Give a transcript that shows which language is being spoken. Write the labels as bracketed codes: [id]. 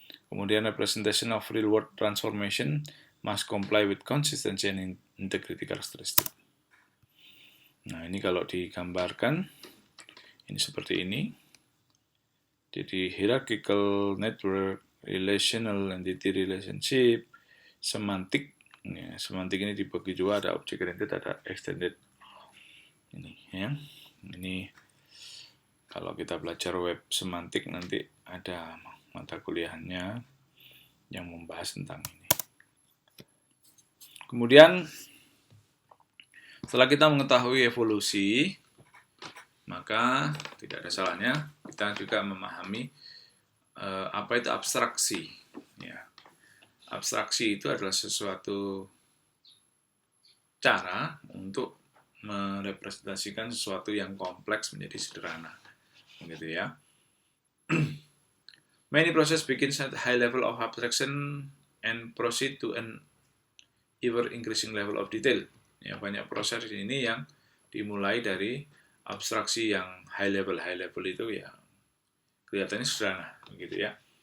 [id] Kemudian [en] representation of real world transformation must comply with consistency and integrity characteristic. [id] Nah, ini kalau digambarkan ini seperti ini. Jadi hierarchical network, relational entity relationship, semantik. Ya, semantik ini dibagi dua, ada object oriented, ada extended. Ini ya. Ini kalau kita belajar web semantik nanti ada mata kuliahnya yang membahas tentang ini. Kemudian setelah kita mengetahui evolusi, maka tidak ada salahnya kita juga memahami apa itu abstraksi. Ya. Abstraksi itu adalah sesuatu cara untuk merepresentasikan sesuatu yang kompleks menjadi sederhana, gitu ya. [en] Many process begins at high level of abstraction and proceed to an ever increasing level of detail. [id] Ya, banyak proses ini yang dimulai dari abstraksi yang high level itu ya kelihatannya sederhana, gitu ya.